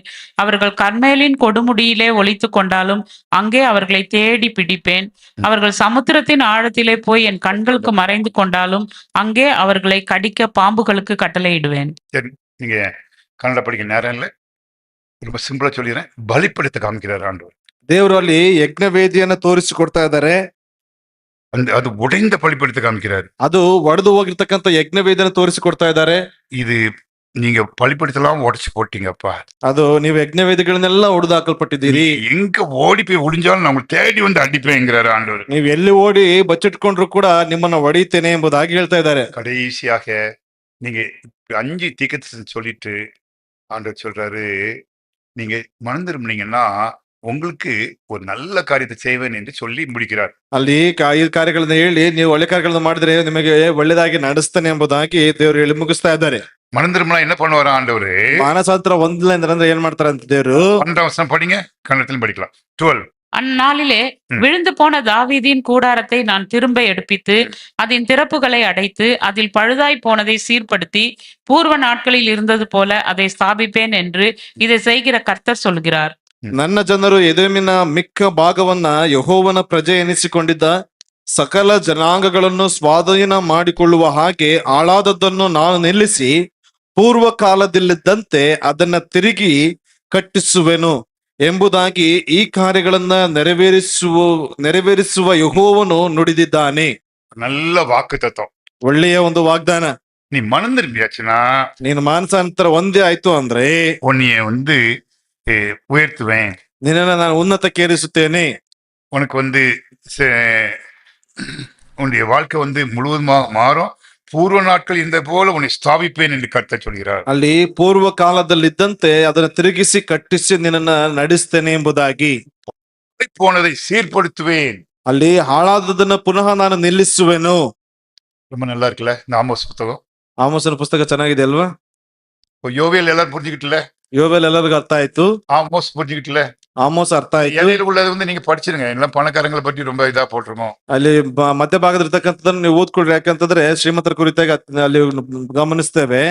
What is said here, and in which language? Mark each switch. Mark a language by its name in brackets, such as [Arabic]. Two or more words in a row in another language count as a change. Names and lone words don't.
[Tamil] அவர்கள் கர்மேலின் கொடுமுடியிலே ஒளித்து கொண்டாலும் அங்கே அவர்களை தேடி பிடிப்பேன். அவர்கள் சமுத்திரத்தின் ஆழத்திலே போய் என் கண்களுக்கு மறைந்து கொண்டாலும் அங்கே அவர்களை கடிக்க பாம்புகளுக்கு கட்டளையிடுவேன். சரி, நீங்க கன்னட படிக்க நேரம் இல்லை, ரொம்ப சிம்பிளா சொல்லிடுறேன். பலிப்படத்தை காமிக்கிறார் ஆண்டவர். [Kannada] ದೇವರು ಅಲ್ಲಿ ಯಜ್ಞವೇದಿಯನ್ನ ತೋರಿಸಿಕೊಡ್ತಾ ಇದ್ದಾರೆ. [Tamil] அது உடைந்த பலிபீடத்தை காமிக்கிறாரு. [Kannada] ಅದು ಒಡೆದು ಹೋಗಿರ್ತಕ್ಕಂಥ ಯಜ್ಞವೇದಿಯನ್ನ ತೋರಿಸಿಕೊಡ್ತಾ ಇದ್ದಾರೆ. [Tamil] இது நீங்க பலிபீடத்தெல்லாம் உடைச்சு போட்டீங்கப்பா. [Kannada] ಅದು ನೀವು ಯಜ್ಞವೇದಿಗಳನ್ನೆಲ್ಲ ಒಡೆದು ಹಾಕಲ್ಪಟ್ಟಿದ್ದೀರಿ. [Tamil] எங்க ஓடி போய் ஒளிஞ்சாலும் நான் உங்களை தேடி வந்து அடிப்பேங்கிறாரு ஆண்டவர். [Kannada] ನೀವು ಎಲ್ಲಿ ಓಡಿ ಬಚ್ಚಿಟ್ಕೊಂಡ್ರು ಕೂಡ ನಿಮ್ಮನ್ನ ಹೊಡಿತೇನೆ ಎಂಬುದಾಗಿ ಹೇಳ್ತಾ ಇದ್ದಾರೆ. [Tamil] கடைசியாக நீங்க 5 தீர்க்கதரிசனம் சொல்லிட்டு ஆண்டவர் சொல்றாரு, நீங்க மனம் திரும்பினீங்கன்னா உங்களுக்கு ஒரு நல்ல காரியத்தை செய்வேன் என்று சொல்லி முடிக்கிறார். [Kannada] ಅಲ್ಲಿ 5 ಕಾರ್ಯಗಳನ್ನ ಹೇಳಿ ನೀವು ಒಳ್ಳೆ ಕಾರ್ಯಗಳನ್ನ ಮಾಡಿದ್ರೆ ನಿಮಗೆ ಒಳ್ಳೆದಾಗಿ ನಡೆಸ್ತಾನೆ ಎಂಬುದಾಗಿ ದೇವರು ಹೇಳಿ ಮುಗಿಸ್ತಾ ಇದ್ದಾರೆ. [Tamil] மனம் திரும்பினா என்ன பண்ணுவாரு ஆண்டவரு? [Kannada] ಮಾನಸಾಂತರ ಹೊಂದಿಲ್ಲ ಅಂದ್ರೆ ಏನ್ ಮಾಡ್ತಾರೆ ಅಂತ ದೇವರು [Tamil] 12 வசனம் படிங்க, கன்னத்திலும் படிக்கலாம். 12. அந்நாளிலே ம். விழுந்து போன தாவீதின் கூடாரத்தை நான் திரும்ப எடுப்பித்து அதன் திறப்புகளை அடைத்து அதில் பழுதாய் போனதை சீர்படுத்தி பூர்வ நாட்களில் இருந்தது போல அதை ஸ்தாபிப்பேன் என்று இதை செய்கிற கர்த்தர் சொல்கிறார். [Kannada] ನನ್ನ ಜನರು ಎದೋಮಿನ ಮಿಕ್ಕ ಭಾಗವನ್ನ ಯೆಹೋವನ ಪ್ರಜೆ ಎನಿಸಿಕೊಂಡಿದ್ದ ಸಕಲ ಜನಾಂಗಗಳನ್ನು ಸ್ವಾಧೀನ ಮಾಡಿಕೊಳ್ಳುವ ಹಾಗೆ ಹಾಳಾದದ್ದನ್ನು ನಾನು ನಿಲ್ಲಿಸಿ ಪೂರ್ವ ಕಾಲದಲ್ಲಿದ್ದಂತೆ ಅದನ್ನ ತಿರುಗಿ ಕಟ್ಟಿಸುವೆನು ಎಂಬುದಾಗಿ ಈ ಕಾರ್ಯಗಳನ್ನ ನೆರವೇರಿಸುವ ಯೆಹೋವನು ನುಡಿದಿದ್ದಾನೆ. [Tamil] நல்ல வாக்கு தத்துவம். [Kannada] ಒಳ್ಳೆಯ ಒಂದು ವಾಗ್ದಾನ. [Tamil] நீ மனம் திரும்பியாச்சுன்னா [Kannada] ನೀನು ಮಾನಸಾಂತರ ಒಂದೇ ಆಯ್ತು ಅಂದ್ರೆ [Tamil] உன்னைய வந்து உயர்த்துவேன். [Kannada] ನಿನ್ನನ್ನ ನಾನು ಉನ್ನತಕ್ಕೇರಿಸುತ್ತೇನೆ. [Tamil] உனக்கு வந்து உன்னுடைய வாழ்க்கை வந்து முழுவதுமாக மாறும். பூர்வ நாட்கள் இந்த போல உன்னை ஸ்தாபிப்பேன் என்று கர்த்தர் சொல்கிறார். [Kannada] ಅಲ್ಲಿ ಪೂರ್ವ ಕಾಲದಲ್ಲಿದ್ದಂತೆ ಅದನ್ನ ತಿರುಗಿಸಿ ಕಟ್ಟಿಸಿ ನಿನ್ನನ್ನ ನಡೆಸ್ತೇನೆ ಎಂಬುದಾಗಿ. [Tamil] போனதை சீர்படுத்துவேன். [Kannada] ಅಲ್ಲಿ ಹಾಳಾದದನ್ನ ಪುನಃ ನಾನು ನಿಲ್ಲಿಸುವೆನು. [Tamil] ரொம்ப நல்லா இருக்குல்ல இந்த ஆமோஸ் புத்தகம். [Kannada] ಆಮೋಸನ ಪುಸ್ತಕ ಚೆನ್ನಾಗಿದೆ ಅಲ್ವಾ? [Tamil] இப்போ யோவேல் எல்லாரும் புரிஞ்சுக்கிட்டுல, [Kannada] ಯೋವೇಲ್ ಎಲ್ಲರಿಗೂ ಅರ್ಥ ಆಯ್ತು. [Tamil] ஆமோஸ் புரிஞ்சுக்கிட்டுல. [Kannada] ಆಮೋಸ್ ಅರ್ಥ ಆಯ್ತು. [Tamil] இடையில உள்ளது வந்து நீங்க படிச்சிருங்க. எல்லாம் பணக்காரங்களை பற்றி ரொம்ப இதா போட்டிருக்கோம். [Kannada] ಅಲ್ಲಿ ಮಧ್ಯಭಾಗದ ಇರ್ತಕ್ಕಂಥದ್ದನ್ನ ನೀವು ಓದ್ಕೊಳ್ರಿ. ಯಾಕಂತಂದ್ರೆ ಶ್ರೀಮಂತರ ಕುರಿತಾಗಿ ಅಲ್ಲಿ ಗಮನಿಸ್ತೇವೆ.